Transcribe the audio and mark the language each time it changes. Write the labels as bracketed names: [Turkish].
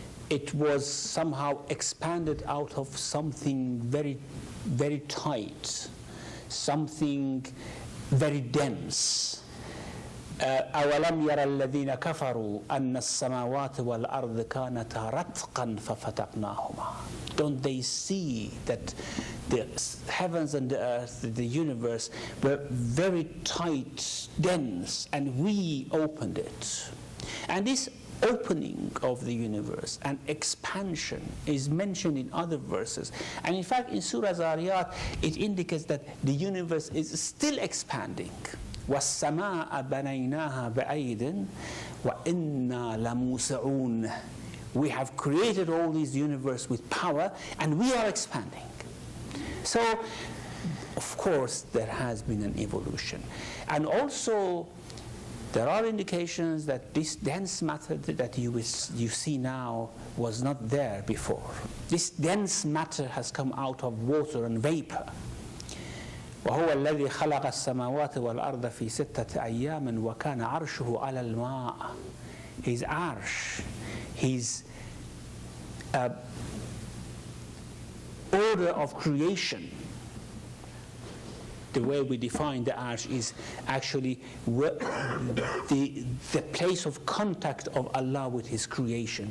[English] It was somehow expanded out of something very, very tight, something very dense. [Arabic] أولم يرى الذين كفروا أن السماوات والأرض كانتا رتقا ففتقناهما. [English] Don't they see that the heavens and the earth, the universe, were very tight, dense, and we opened it? And this opening of the universe and expansion is mentioned in other verses. And in fact, in Surah Zariyat, it indicates that the universe is still expanding. [Arabic] وَالسَّمَاءَ بَنَيْنَاهَا بِأَيْدٍ وَإِنَّا لَمُوسِعُونَ. [English] We have created all this universe with power, and we are expanding. So, of course, there has been an evolution. And also, there are indications that this dense matter that you see now was not there before. This dense matter has come out of water and vapor. [Arabic] وهو الذي خلق السماوات والأرض في 6 أيام وكان عرشه على الماء. [English] His arsh, his order of creation, the way we define the arsh is actually the place of contact of Allah with His creation.